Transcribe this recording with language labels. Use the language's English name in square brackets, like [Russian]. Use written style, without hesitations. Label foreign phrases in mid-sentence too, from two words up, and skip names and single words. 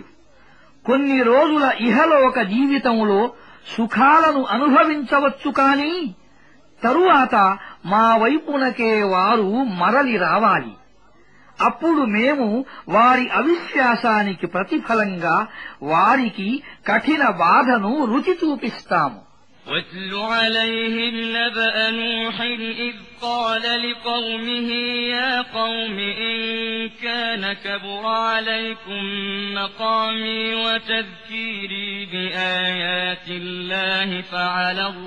[Telugu] కొన్ని రోజుల ఇహలోక జీవితంలో సుఖాలను అనుభవించవచ్చు కాని తరువాత మా వైపునకే వారు మరలి రావాలి. అప్పుడు మేము వారి అవిశ్వాసానికి ప్రతిఫలంగా వారికి కఠిన బాధను రుచి చూపిస్తాము. [Arabic] واتل عليهم نبأ نوح إذ قال لقومه يا قوم إن كان كبر عليكم مقامي وتذكيري بآيات الله فعلى